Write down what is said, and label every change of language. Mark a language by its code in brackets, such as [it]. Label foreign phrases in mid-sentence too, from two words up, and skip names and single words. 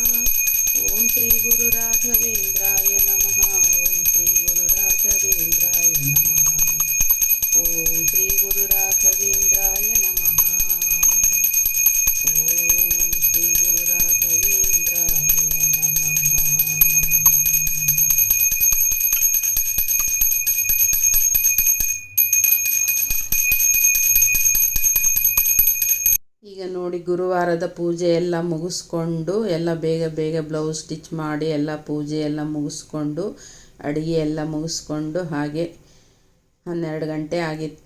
[sa] ओम श्री गुरु राघवेन्द्राय नमः। ओम श्री गुरु राघवेन्द्राय नमः। ओम श्री गुरु राघवेन्द्राय नमः। ओम श्री गुरु राघवेन्द्राय नमः। [kn] ಈಗ ನೋಡಿ, ಗುರುವಾರದ ಪೂಜೆ ಎಲ್ಲ ಮುಗಿಸ್ಕೊಂಡು ಎಲ್ಲ ಬೇಗ [en] blouse stitch [kn] ಮಾಡಿ ಎಲ್ಲ ಪೂಜೆ ಎಲ್ಲ ಮುಗಿಸ್ಕೊಂಡು ಅಡುಗೆ ಎಲ್ಲ ಮುಗಿಸ್ಕೊಂಡು ಹಾಗೆ 12 ಗಂಟೆ ಆಗಿತ್ತು.